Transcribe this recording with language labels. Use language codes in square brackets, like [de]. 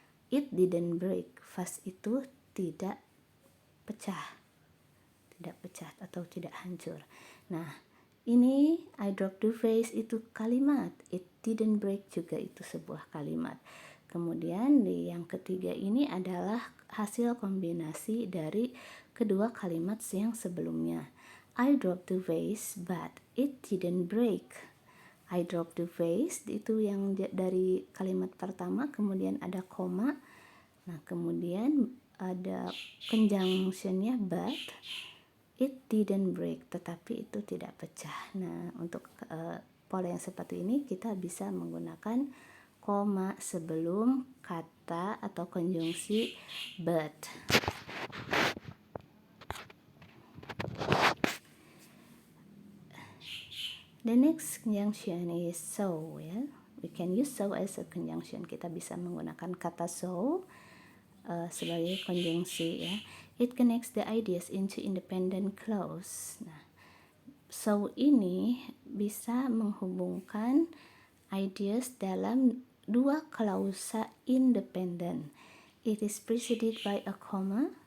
[en] It didn't break. [id] Vas itu tidak pecah atau tidak hancur. Nah, ini [en] I drop the vase [id] itu kalimat, [en] it didn't break [id] juga itu sebuah kalimat. Kemudian di yang ketiga ini adalah hasil kombinasi dari kedua kalimat yang sebelumnya. [en] I dropped the vase but it didn't break. I dropped the vase [id] itu yang dari kalimat pertama, kemudian ada koma. Nah, kemudian ada conjunctionnya [en] but it didn't break, [id] tetapi itu tidak pecah. Nah, untuk pola yang seperti ini kita bisa menggunakan koma sebelum kata atau konjungsi but. [en] The next conjunction is so [id] ya. [en] We can use so as a conjunction. [id] Kita bisa menggunakan kata so sebagai konjungsi ya. [en] It connects the ideas into independent clause. [id] Nah, so ini bisa menghubungkan [en] ideas [id] dalam dua klausa independen. [en] It is preceded by a comma.